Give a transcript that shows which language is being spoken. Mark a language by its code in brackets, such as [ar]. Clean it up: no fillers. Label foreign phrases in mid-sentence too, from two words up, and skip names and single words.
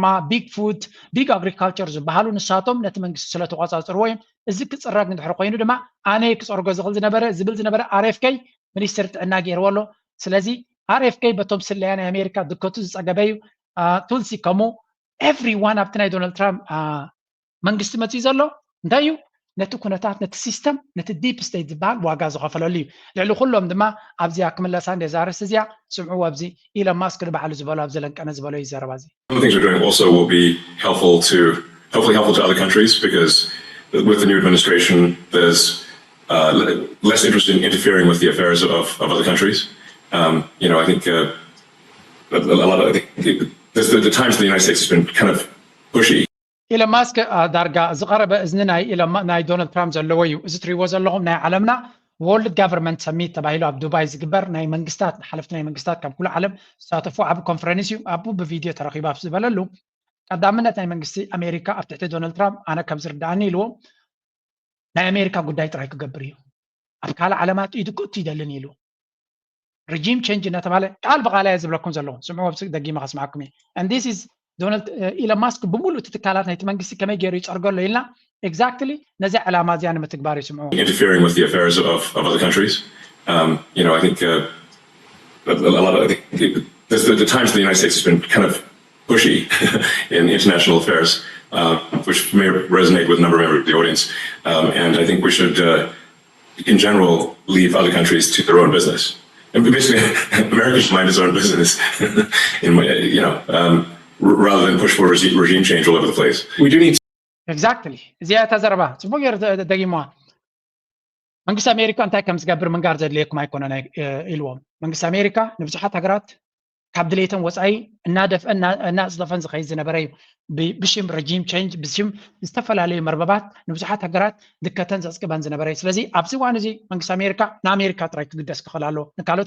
[ti] ቢግ ፉድ ቢግ ኣግሪካልቸር ዝበሃሉ ንሳቶም ነቲ መንግስቲ ስለተቆፃፀርዎ እዮም እዚ ክፅረግ እንድሕር ኮይኑ ድማ ኣነ ክፀርጎ ዝኽእል ዝብል ዝነበረ RFK ሚኒስትሪ ጥዕና ገይርዎ ኣሎ ስለዚ RFK በቶም ስለያ ናይ ኣሜሪካ ድከቱ ዝፀገበ እዩ ቱልሲ ከምኡ ኤቭሪዋን ኣብቲ ናይ ዶናልድ ትራምፕ መንግስቲ መፅኡ ዘሎ እንታይ እዩ ነቲ ኩነታት ነቲ ሲስተም ነቲ ዲፕ ስቴት ዝበሃል ዋጋ ዝኸፈለሉ እዩ ልዕሊ ኩሎም ድማ ኣብዚኣ ክምለሳ እንደዛርስ እዚኣ ስምዑ ኣብዚ ኢሎን ማስክ ንባዕሉ ዝበሎ ኣብ ዘለንቀነ ዝበሎ እዩ ዘረባ እዚ [en] Some of the things we're doing also will be hopefully helpful to other countries because with the new administration there's less interest in interfering with the affairs of other countries. I think the times in the United States has been kind of pushy. [ti] ኢሎን ማስክ ዳርጋ ዝቐረበ እዝኒ ናይ ዶናልድ ትራምፕ ዘለዎ እዩ እዚ ትሪእዎ ዘለኹም ናይ ዓለምና ወርልድ ጋቨርንመንት ሰሚት ተባሂሉ ኣብ ዱባይ ዝግበር ናይ መንግስታት ሓለፍቲ ናይ መንግስታት ካብ ኩሉ ዓለም ዝሳተፉ ዓብ ኮንፈረንስ እዩ ኣብኡ ብቪድዮ ተረኺቡ ኣብ ዝበለሉ ቀዳምነት ናይ መንግስቲ ኣሜሪካ ኣብ ትሕቲ ዶናልድ ትራምፕ ኣነ ከም ዝርዳእኒ ኢልዎ ናይ ኣሜሪካ ጉዳይ ጥራይ ክገብር እዩ ኣብ ካልእ ዓለማት ኢዱ ክእቱ ይደልን ኢሉ ሪጂም ቼንጅ እናተባሃለ ቃል ብቃል እየ ዝብለኩም ዘለኹ ስምዑ ደጊመ ከስማዕኩም እየ [en] and this is [ti] ዶናልድ ኢሎን ማስክ ብምሉእ እቲ ትካላት ናይቲ መንግስቲ ከመይ ገይሩ ይፀርገሎ ኢልና exactly ነዚ ዕላማ እዚኣ ንምትግባር ይስምዑ [en] interfering with the affairs of other countries. I think the times in the United States has been kind of pushy in international affairs, which may resonate with a number of members of the audience. And I think we should, in general, leave other countries to their own business. And basically, America should mind its own business, rather than push for regime change all over the place. We do need [ti] exactly እዚኣ ተዘረባ ጽቡቕ ገይሩ ደጊሞዋ መንግስቲ ኣሜሪካ እንታይ ከም ዝገብር ምንጋር ዘድልየኩም ኣይኮነን ኢልዎም መንግስቲ ኣሜሪካ ንብዙሓት ሃገራት ካብ ድሌተን ወፃኢ እናፅደፈን ዝኸይድ ዝነበረ እዩ ብሽም ረጂም ቼንጅ ብሽም ዝተፈላለዩ መርበባት ንብዙሓት ሃገራት ድከተን ዘፅቅበን ዝነበረ እዩ ስለዚ ኣብዚ እዋን እዚ መንግስቲ ኣሜሪካ ንኣሜሪካ ጥራይ ክግደስ ክኽእል ኣለዎ ንካልኦት